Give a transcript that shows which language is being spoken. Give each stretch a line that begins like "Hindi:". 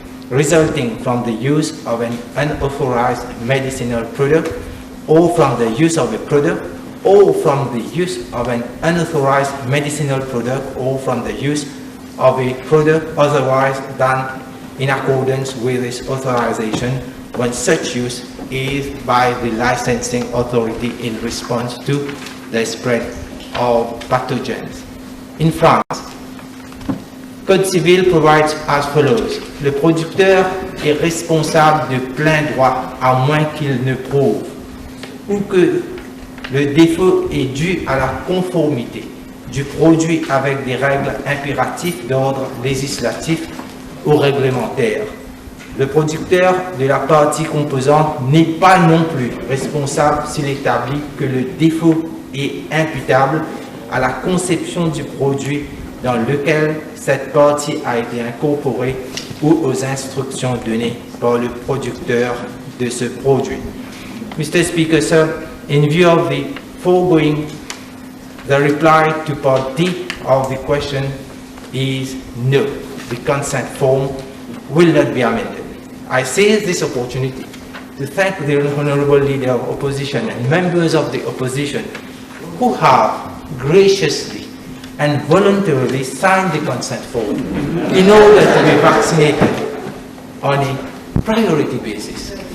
English: resulting from the use of an unauthorized medicinal product, or from the use of a product, or from the use of an unauthorized medicinal product, or from the use of a product otherwise than in accordance with its authorization when such use is by the licensing authority in response to the spread of pathogens. In France, Code civil provides as follows.
French: Le producteur est responsable de plein droit à moins qu'il ne prouve ou que le défaut est dû à la conformité du produit avec des règles impératives d'ordre législatif ou réglementaire. Le producteur de la partie composante n'est pas non plus responsable s'il établit que le défaut est imputable à la conception du produit dans lequel cette partie a été incorporée ou aux instructions données par le producteur de ce produit.
English: Mr. Speaker, sir, in view of the foregoing, the reply to part D of the question is no. The consent form will not be amended. I seize this opportunity to thank the Honourable Leader of Opposition and members of the Opposition who have graciously and voluntarily signed the consent form in order to be vaccinated on a priority basis.